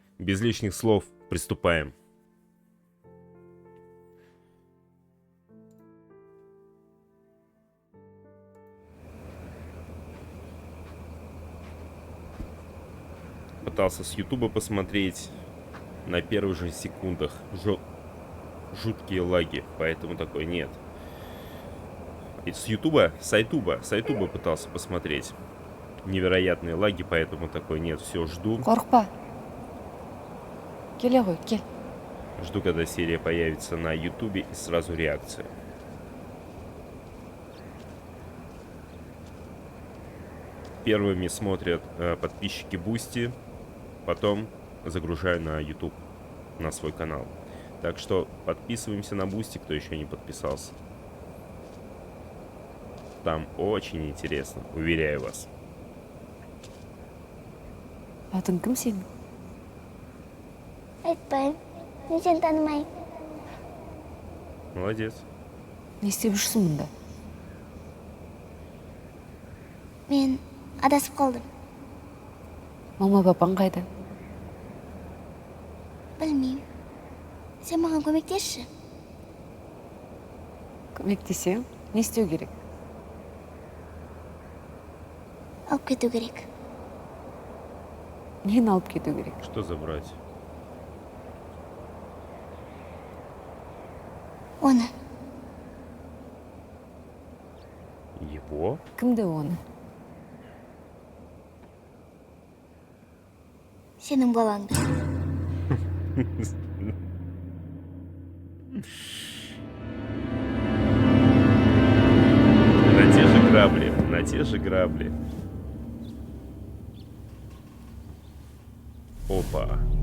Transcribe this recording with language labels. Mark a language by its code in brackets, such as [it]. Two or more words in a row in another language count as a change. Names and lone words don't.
[ru] Без лишних слов, приступаем. Пытался с Ютуба посмотреть, на первых же секундах жуткие лаги, поэтому такой нет. И с Ютуба, с Айтуба пытался посмотреть. Невероятные лаги, поэтому такой нет, все, жду. [kk] Қорқпа. Келе ғой, кел. [ru] Жду, когда серия появится на Ютубе, и сразу реакция. Первыми смотрят подписчики Бусти, потом загружаю на YouTube, на свой канал. Так что подписываемся на Бусти, кто еще не подписался. Там очень интересно, уверяю вас. [kk] Атың кім сенің? Айтпаймын. Мен сені танымаймын. Молодец. Не істеп жүрсің мұнда? Мен адасып қалдым. Мама папаң қайда? Білмеймін. Сен маған көмектесші. Көмектесең, не істеу керек? Алып кету керек. Нені алып кету керек? [ru] Что забрать? [kk] Оны. [ru] Его? [kk] Кімді оны? Сенің балаңды. [ru] На те же грабли, на те же грабли. Опа.